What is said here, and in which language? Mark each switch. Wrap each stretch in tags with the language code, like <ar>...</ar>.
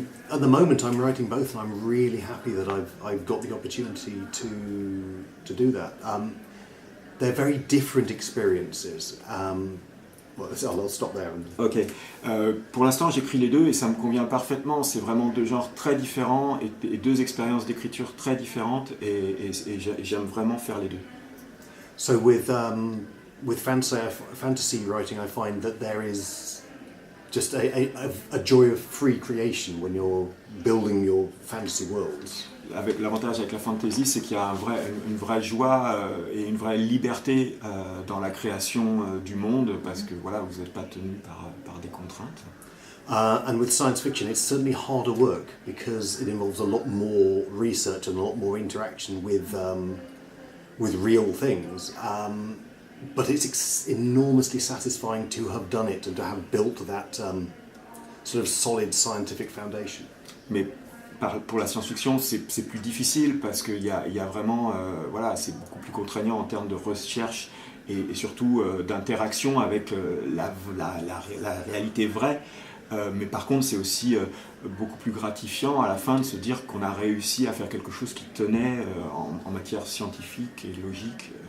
<en>At the moment I'm writing both, and I'm really happy that I've got the opportunity to do that. They're very different experiences. I'll stop there. Ok.</en> <fr>Pour l'instant, j'écris les deux et ça me convient parfaitement. C'est vraiment deux genres très différents et deux expériences d'écriture très différentes et j'aime vraiment faire les deux.</fr> <en>So with fantasy writing, I find that there is just a joy of free creation when you're building your fantasy worlds.</en> <fr>L'avantage avec la fantasy, c'est qu'il y a une vraie joie et une vraie liberté dans la création du monde, parce que voilà, vous n'êtes pas tenu par des contraintes.</fr> <en>And with science fiction, it's certainly harder work because it involves a lot more research and a lot more interaction with real things. But it's enormously satisfying to have done it and to have built that sort of solid scientific foundation.</en> <fr>Mais pour la science-fiction, c'est plus difficile parce qu'il y a vraiment, c'est beaucoup plus contraignant en termes de recherche et surtout d'interaction avec la réalité vraie. Mais par contre, c'est aussi beaucoup plus gratifiant à la fin de se dire qu'on a réussi à faire quelque chose qui tenait en matière scientifique et logique.</fr>